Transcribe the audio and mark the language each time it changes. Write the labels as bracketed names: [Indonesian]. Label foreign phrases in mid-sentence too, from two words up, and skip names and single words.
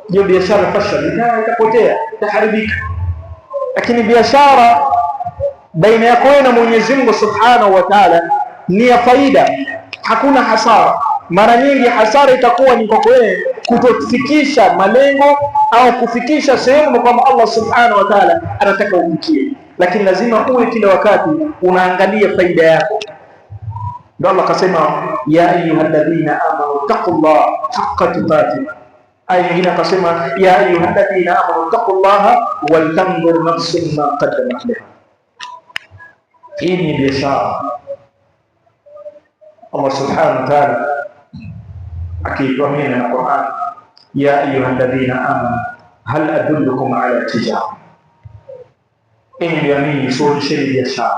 [Swahili] hiyo biashara fashal, itapotea, itaharibika. Lakini biashara baina yako na Mwenyezi Mungu [Arabic] سبحانه وتعالى [Swahili] ni ya faida, hakuna hasara. Mara nyingi hasara itakuwa ni kwa wewe kutofikisha malengo au kufikisha sehemu kwamba [Arabic] الله سبحانه وتعالى [Swahili] anataka ufikie, lakini lazima uwe kila wakati unaangalia faida yako. Ndio Allah akasema [Arabic] يا أيها الذين آمنوا اتقوا الله حق تقاته. [Swahili] Aya nyingine akasema [Arabic] يا أيها الذين آمنوا اتقوا الله ولتنظر نفس ما قدمت لها. [Swahili] Hii ni biashara. [Arabic] الله سبحانه وتعالى [Swahili] akituambia na Qur'an, [Arabic] يا أيها الذين آمنوا هل أدلكم على تجارة. [Swahili] Mlioamini, suluhisheni biashara.